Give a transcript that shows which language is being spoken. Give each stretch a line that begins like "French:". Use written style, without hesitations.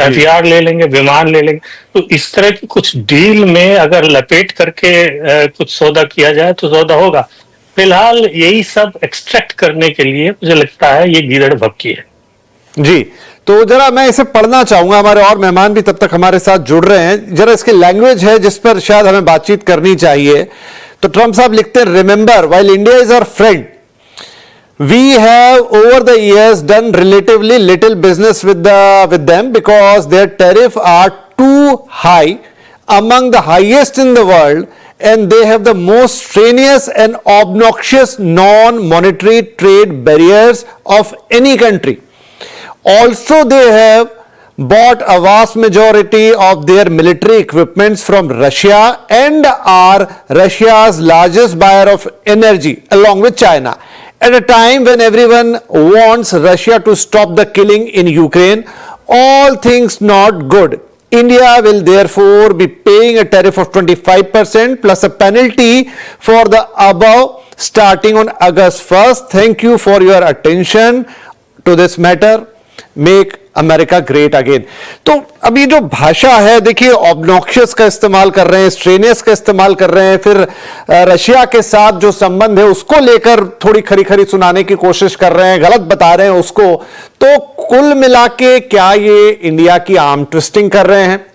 Hindi: हथियार ले लेंगे, विमान ले लेंगे। तो इस तरह की कुछ डील में अगर लपेट करके कुछ सौदा किया जाए तो सौदा होगा। फिलहाल यही सब एक्सट्रैक्ट करने के लिए मुझे लगता है ये गीदड़ भभकी है। जी, तो जरा मैं इसे पढ़ना चाहूंगा, हमारे और मेहमान भी तब तक हमारे साथ जुड़ रहे हैं। जरा इसकी लैंग्वेज है जिस पर शायद हमें बातचीत करनी चाहिए। तो ट्रंप साहब लिखते हैं,
English: Remember while India is our friend, we have over the years done relatively little business with them because their tariffs are too high, among the highest in the world, and they have the most strenuous and obnoxious non-monetary trade barriers of any country. Also, they have bought a vast majority of their military equipments from Russia and are Russia's largest buyer of energy along with China. At a time when everyone wants Russia to stop the killing in Ukraine, all things not good. India will therefore be paying a tariff of 25% plus a penalty for the above starting on August 1st. Thank you for your attention to this matter. Make America great again.
Hindi: तो अभी जो भाषा है, देखिए, obnoxious का इस्तेमाल कर रहे हैं, स्ट्रेनियस का इस्तेमाल कर रहे हैं, फिर रशिया के साथ जो संबंध है उसको लेकर थोड़ी खरी खरी सुनाने की कोशिश कर रहे हैं, गलत बता रहे हैं उसको। तो कुल मिला के क्या ये इंडिया की आर्म ट्विस्टिंग कर रहे हैं?